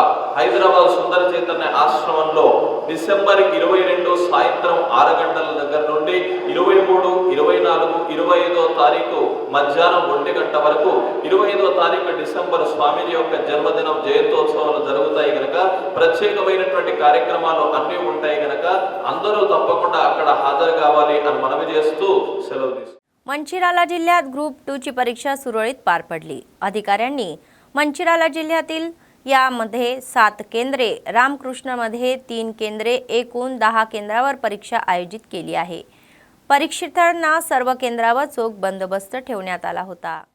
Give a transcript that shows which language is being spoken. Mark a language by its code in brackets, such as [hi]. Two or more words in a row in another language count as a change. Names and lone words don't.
[te] హైదరాబాద్ సుందర చైతన్య ఆశ్రమంలో డిసెంబర్ 22 సాయంత్రం 6 గంటల దగ్గర నుండి 23, 24, 25వ తారీఖు మధ్యాహ్నం 1 గంట వరకు 25వ తారీఖు డిసెంబర్ స్వామీజీ యొక్క జన్మదినం జయంతోత్సవాలు జరుగుతాయి కనుక ప్రత్యేకమైనటువంటి కార్యక్రమాలు అన్నీ ఉంటాయి కనుక అందరూ తప్పకుండా అక్కడ హాజరు కావాలి అని మనవి చేస్తూ సెలవు తీసుకుంటాం. [mr] मंचिराला जिल्ह्यात ग्रुप 2ची परीक्षा सुरळीत पार पडली। अधिकाऱ्यांनी मंचिराला जिल्ह्यातील यामध्ये 7 केंद्रे, रामकृष्णमध्ये 3 केंद्रे, एकूण 10 केंद्रावर परीक्षा आयोजित केली आहे। परीक्षार्थ्यांना सर्व केंद्रावर चोख बंदोबस्त ठेवण्यात आला होता।